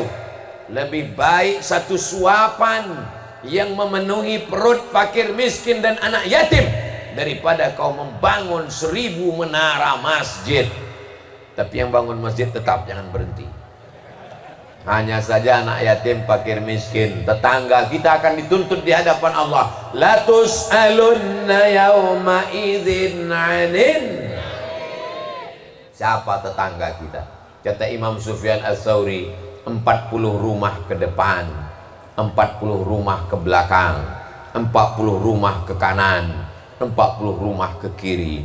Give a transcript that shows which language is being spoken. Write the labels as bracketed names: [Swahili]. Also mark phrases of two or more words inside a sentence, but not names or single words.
[Indonesian] Lebih baik satu suapan yang memenuhi perut fakir miskin dan anak yatim daripada kau membangun 1000 menara masjid. Tapi yang bangun masjid tetap jangan berhenti. Hanya saja anak yatim, fakir miskin, tetangga kita akan dituntut di hadapan Allah. [Arabic] لتسألن يومئذ عن. [Indonesian] Siapa tetangga kita? Kata Imam Sufyan Ats-Tsauri, 40 rumah ke depan, 40 rumah ke belakang, 40 rumah ke kanan, 40 rumah ke kiri.